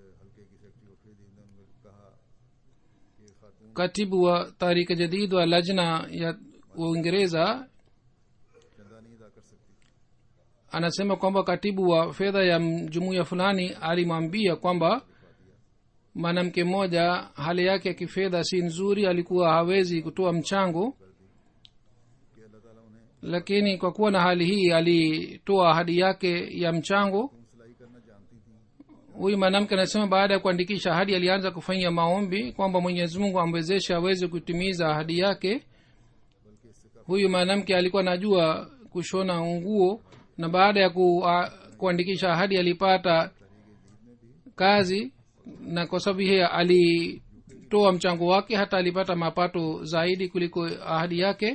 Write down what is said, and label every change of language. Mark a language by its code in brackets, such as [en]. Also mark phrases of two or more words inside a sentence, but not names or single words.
[sw] Katibu wa Tarika Jadid wa Lajna ya Uingereza anasema kwamba katibu wa fedha ya jumuiya fulani alimwambia kwamba mwanamke mmoja hali yake ya kifedha si nzuri, alikuwa hawezi kutoa mchango. [ur] اللہ تعالیٰ انہیں [sw] lakini kwa kuwa na hali hii alitoa ahadi yake ya mchango. [ur] سلائی کرنا جانتی تھی. [sw] Huyu mwanamke anasema baada ya kuandikisha ahadi alianza kufanya maombi kwamba Mwenyezi Mungu amwezeshe aweze kutimiza ahadi yake. Huyu mwanamke alikuwa anajua kushona nguo, na baada ya kuandikisha ahadi alipata kazi, na kwa sababu hiyo alitoa mchango wake, hata alipata mapato zaidi kuliko ahadi yake.